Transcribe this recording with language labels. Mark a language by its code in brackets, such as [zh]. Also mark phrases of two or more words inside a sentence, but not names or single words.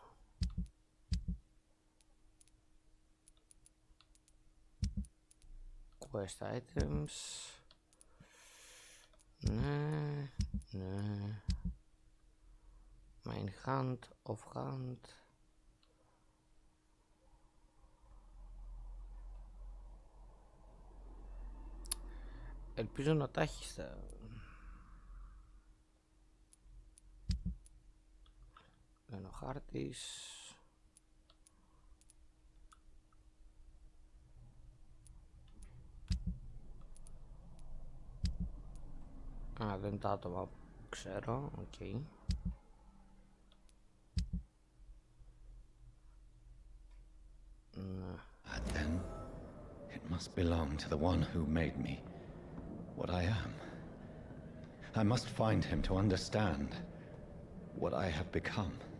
[en] Quest items. [el] Ναι, ναι. [en] Main hand, off hand. [el] Ελπίζω να τα έχεις. Είναι ο χάρτης. Α, δεν είναι τα άτομα που ξέρω. Οκ. [en] And then it must belong to the one who made me what I am. I must find him to understand what I have become.